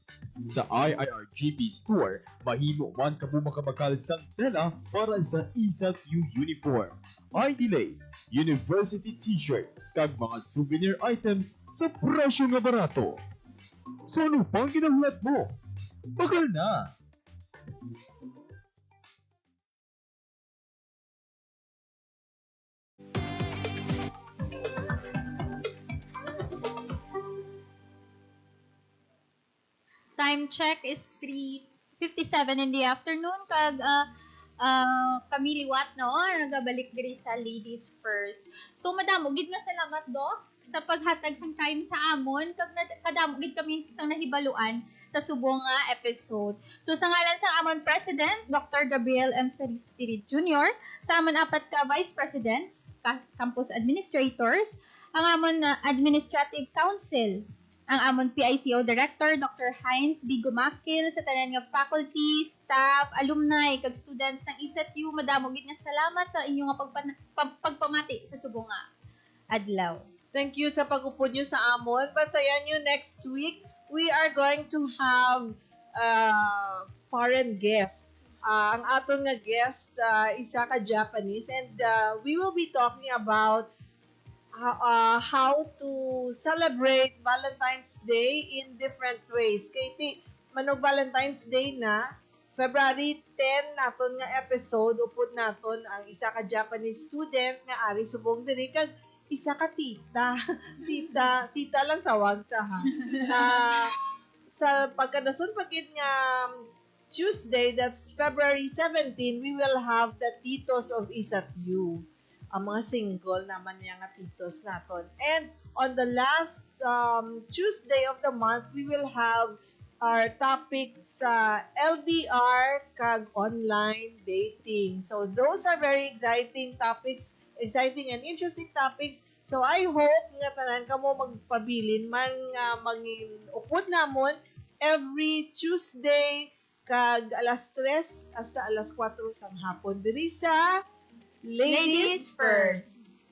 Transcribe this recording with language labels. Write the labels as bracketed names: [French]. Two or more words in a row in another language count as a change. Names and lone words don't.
[Hiligaynon] Sa IIRGP Store, mahimo man kamo makabakal sang tela para sa ECFU uniform, ID lace, university t-shirt, kag mga souvenir items sa presyo nga barato. So ano pang ginahulat mo? Bakal na! [English] Time check is 3:57 in the afternoon. [Hiligaynon] Kag kami liwat no, nagabalik diri sa Ladies First. So madamo gid nga salamat Doc sa paghatag sang time sa amon kag kadamo gid kami sang nahibaluan sa subong nga episode. So sa ngalan sa amon President Dr. Gabriel M. Salistre Jr., sa amon apat ka Vice Presidents, Campus Administrators, ang amon Administrative Council, ang amon PICO Director, Dr. Heinz B. Gumakil, sa tanan nga faculty, staff, alumni, kag students ng ECFU, madamo gid nga salamat sa inyo nga pagpamati sa subong nga adlaw. [English] Thank you [Hiligaynon] sa pag-upod nyo sa amon. Batayan nyo [English] next week, we are going to have foreign guest. [Hiligaynon] Ang aton nga guest, isa ka Japanese, [English] and we will be talking about how to celebrate Valentine's Day in different ways. [Hiligaynon] Kaya manog Valentine's Day na, February 10 naton nga episode, upod naton ang isa ka Japanese student nga ari subong diri kag isa ka tita. Tita lang tawag ta ha. Sa pagkadason pagid nga Tuesday, [English] that's February 17, we will have the Titos of ECFU. [Hiligaynon] Ang mga single naman niya nga titos naton. [English] And on the last Tuesday of the month, we will have our topic [Hiligaynon] sa LDR kag [English] online dating. So those are very exciting topics, exciting and interesting topics. [Hiligaynon] So I hope nga tanan kamo magpabilin man nga mangin upod namon [English] every Tuesday [Hiligaynon] kag alas 3 hasta alas 4 sang hapon diri sa Ladies First.